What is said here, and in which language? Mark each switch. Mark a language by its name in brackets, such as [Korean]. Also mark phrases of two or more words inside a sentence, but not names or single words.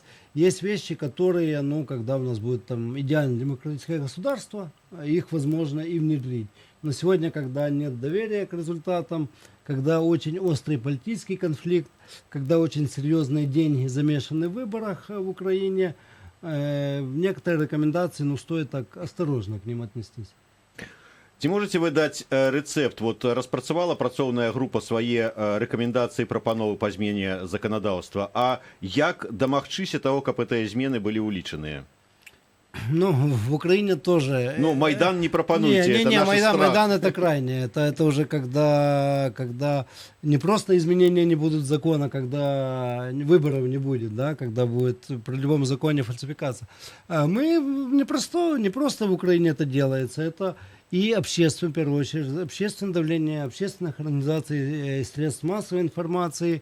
[Russian] Есть вещи, которые, ну, когда у нас будет там идеальное демократическое государство, их возможно и внедрить. Но сегодня, когда нет доверия к результатам, когда очень острый политический конфликт, когда очень серьезные деньги замешаны в выборах в Украине, некоторые рекомендации, ну, стоит так осторожно к ним отнестись. [Belarusian] Ці можете вы даць рэцэпт? Вот распрацавала працоўная група свае рэкамендацыі, прапановы па змене заканадаўства. А як дамагчыся таго, каб гэтыя змены былі ўлічаныя? [Russian] Ну, в Украине тоже. Ну, Майдан не пропонуйте, это наш страх. Майдан это крайне. Это уже когда не просто изменения не будут закона, когда выборов не будет, да, когда будет при любом законе фальсификация. Мы не просто в Украине это делается, это и общественное, в первую очередь, общественное давление общественных организаций, средств массовой информации.